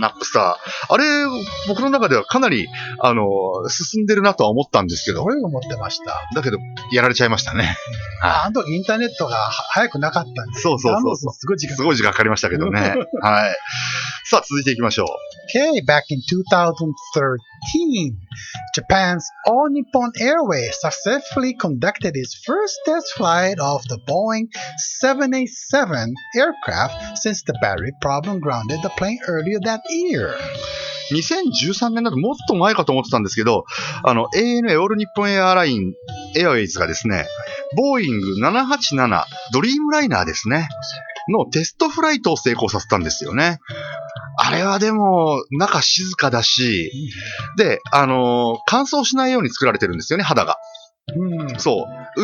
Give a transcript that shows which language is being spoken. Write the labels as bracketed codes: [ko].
[ja] ナップスター。あれ、僕の中ではかなり、進んでるなとは思ったんですけど。俺が思ってました。だけど、やられちゃいましたね。あの時インターネットが早くなかったんで。そう。すごい時間かかりましたけどね。はい。さあ、続いていきましょう。 [en] Okay, back in 2013, Japan's All Nippon Airways successfully conducted its first test flight of the Boeing 787 aircraft since the battery problem grounded the plane earlier that year. [ja] 2013年だともっと前かと思ってたんですけど、ANA オール日本エアライン、エアウェイズがですね、ボーイング787ドリームライナーですね、のテストフライトを成功させたんですよね。あれはでも、中静かだし、で、乾燥しないように作られてるんですよね、肌が。そう。